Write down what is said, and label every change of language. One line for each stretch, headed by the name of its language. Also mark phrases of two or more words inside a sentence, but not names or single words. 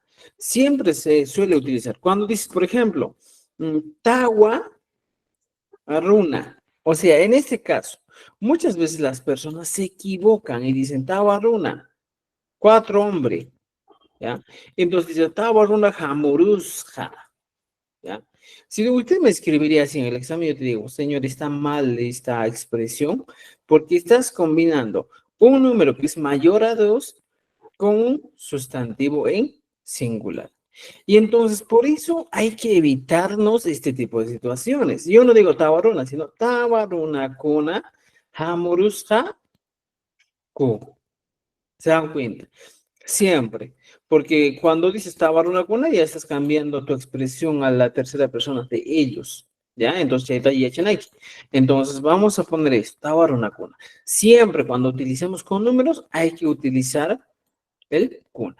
Spanish: Siempre se suele utilizar. Cuando dices, por ejemplo,
Quechua: tawa aruna.
Spanish: O sea, en este caso, muchas veces las personas se equivocan y dicen
Quechua: tawa aruna,
Spanish: 4 hombre, ¿ya? Entonces dice
Quechua: tawa aruna jamurusja,
Spanish: ¿ya? Si usted me escribiría así en el examen, yo te digo, señor, está mal esta expresión porque estás combinando un número que es mayor a 2 con un sustantivo en singular. Y entonces, por eso hay que evitarnos este tipo de situaciones. Yo no digo tabaruna, sino
Quechua: tabaruna kuna hamurusha ku.
Spanish: ¿Se dan cuenta? Siempre. Porque cuando dices
Quechua: tabaruna kuna,
Spanish: ya estás cambiando tu expresión a la tercera persona de ellos. ¿Ya? Entonces, entonces, vamos a poner esto,
Quechua: tabaruna kuna.
Spanish: Siempre cuando utilicemos con números, hay que utilizar el cuna.